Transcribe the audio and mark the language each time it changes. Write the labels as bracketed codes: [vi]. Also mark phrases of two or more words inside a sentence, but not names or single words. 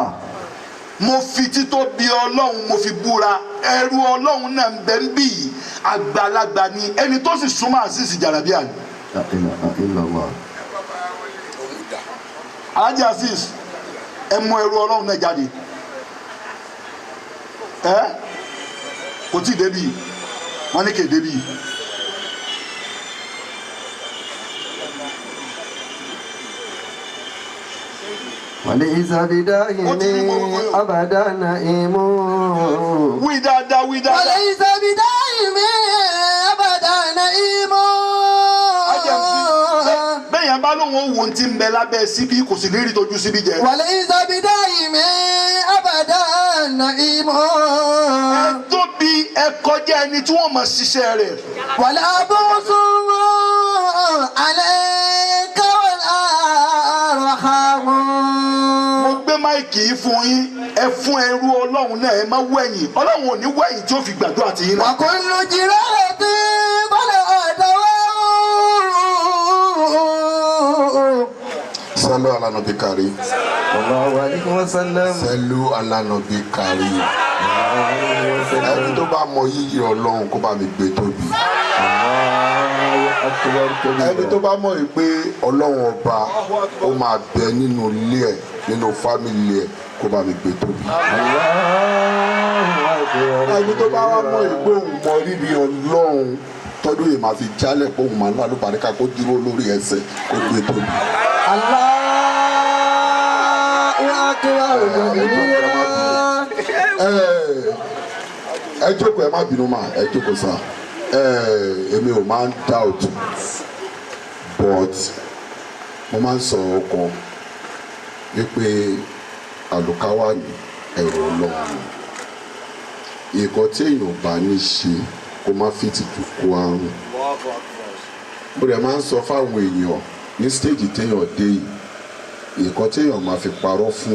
[yo] mo fi títóbi ọlọ́run mo fi búra ẹrú ọlọ́run náà ń bẹ ń bì í àgbàlagbà ni ẹni tó sì súnmọ́ àṣìṣì jàlábíà ni. alhaji Azeez ẹ mú ẹrú ọlọ́run náà jáde. kò tí ì débi wọn ní kè débi. [ar] وليس بدائم أبدا نائم. [yo] wí dáadáa wí dáadáa. [ar] وليس بدائم أبدا نائم. [yo] bẹ́ẹ̀yàn bá lóun wo ti ń bẹ lábẹ́ síbí kò sì ní rí tójú síbí jẹ. [ar] وليس بدائم أبدا نائم. [yo] ẹ tóbi ẹ kọjá ẹni tí wọ́n mọ̀ ṣiṣẹ́ rẹ̀. [ar] ولا بؤس عليك ولا رخاء. [yo] mo gbé máìkì yìí fún yín ẹ fún ẹrú ọlọ́run náà ẹ má wẹ̀yìn ọlọ́run ò ní wẹ̀yìn tí ó fi gbàdúrà tì yín náà. [ar] وكل جراحة بلا دواء. صلوا على النبي الكريم. صلى الله عليه وسلم. صلوا على النبي الكريم. [yo] Ẹni tó bá mọ yíyí ọlọ́run kó bá mi gbé tóbi. Ẹni tó bá mọ̀ pé ọlọ́run ọba ó máa bẹ nínú ilé ẹ̀ nínú fámìlì ẹ̀ kó bá mi gbé tóbi. Ẹni tó bá wá mọ̀ pé òun mọ rírì ọlọ́run tọ́dún yìí máa fi jálẹ̀ pé òun máa ń lálùbáríkà kó dúró lórí ẹsẹ̀ kó gbé tóbi. ẹ jókòó ẹ má bínú mà ẹ jókòó sá èmi ò máa ń doubt but mo máa ń sọ ọkàn wípé àlùkáwà ní ẹ̀rọ ọlọ́run nǹkan tí èèyàn bá ní ṣe kó má fi tìjú kó àrùn mo rẹ̀ máa ń sọ fáwọn èèyàn ní stage téèyàn dé yìí nǹkan tí èèyàn máa fi parọ́ fún